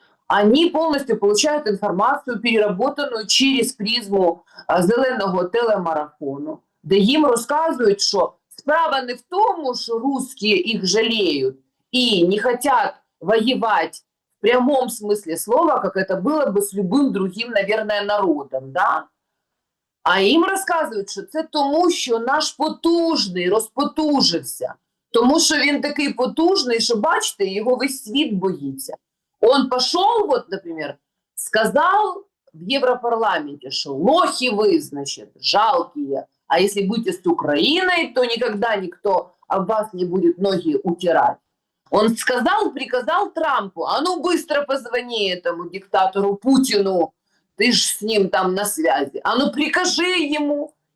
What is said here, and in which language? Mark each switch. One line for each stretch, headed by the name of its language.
Russian: Они полностью получают информацию, переработанную через призму зеленого телемарафону,
Ukrainian: де їм розказують, що справа не в тому,
Russian: что русские их жалеют и не хотят воевать в прямом смысле слова, как это было бы с любым другим, наверное, народом, да?
Ukrainian: А їм розказують, що це тому, що наш потужний розпотужився. Тому що він такий потужний, що, бачите, його весь світ боїться.
Russian: Он пошел, вот, например, сказал в Европарламенте, что лохи вы, значит, жалкие, а если будете с Украиной, то никогда никто об вас не будет ноги утирать. Он сказал, приказал Трампу, а ну быстро позвони этому диктатору Путину, ты ж с ним там на связи, а ну прикажи ему.